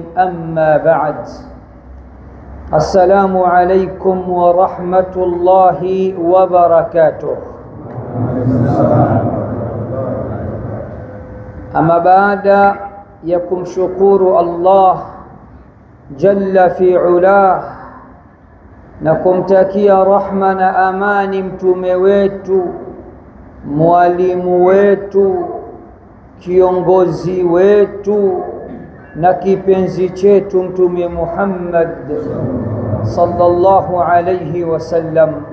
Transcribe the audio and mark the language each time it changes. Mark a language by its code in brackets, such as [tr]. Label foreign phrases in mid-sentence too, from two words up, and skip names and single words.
[ar] أما بعد، السلام عليكم ورحمة الله وبركاته. أما بعد يكم شكور الله جل في علاه [sw] na kumtakia rahma na amani mtume wetu, mwalimu wetu, kiongozi wetu na kipenzi chetu Mtume Muhammad [ar] صلى الله عليه وسلم.